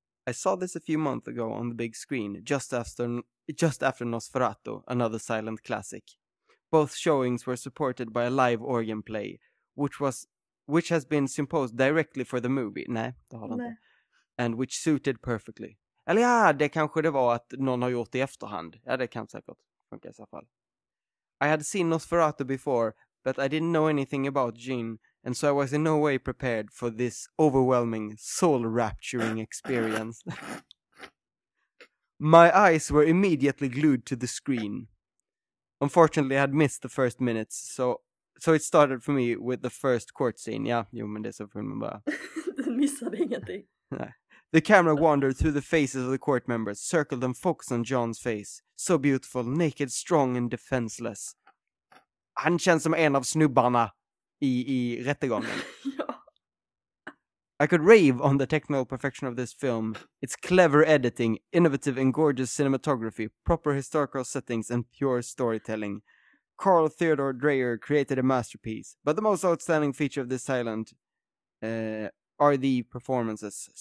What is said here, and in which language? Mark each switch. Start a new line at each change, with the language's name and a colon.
English: I saw this a few months ago on the big screen, just after Nosferatu, another silent classic. Both showings were supported by a live organ play, which has been composed directly for the movie.
Swedish: Nej, det har det inte.
English: And which suited perfectly.
Swedish: Eller ja, det kanske det var att någon har gjort det i efterhand. Ja, det kan säkert funka i så fall.
English: I had seen Nosferatu before, but I didn't know anything about Jean, and so I was in no way prepared for this overwhelming, soul-rapturing experience. My eyes were immediately glued to the screen. Unfortunately, I had missed the first minutes, so it started for me with the first court scene.
Swedish: Ja, jo, men det är så filmen bara. Du missade ingenting.
English: The camera wandered through the faces of the court members, circled and focused on John's face. So beautiful, naked, strong and defenseless.
Swedish: Han känns som en av snubbarna i rättegången. Ja.
English: I could rave on the technical perfection of this film. It's clever editing, innovative and gorgeous cinematography, proper historical settings and pure storytelling. Carl Theodor Dreyer created a masterpiece. But the most outstanding feature of this silent are the performances.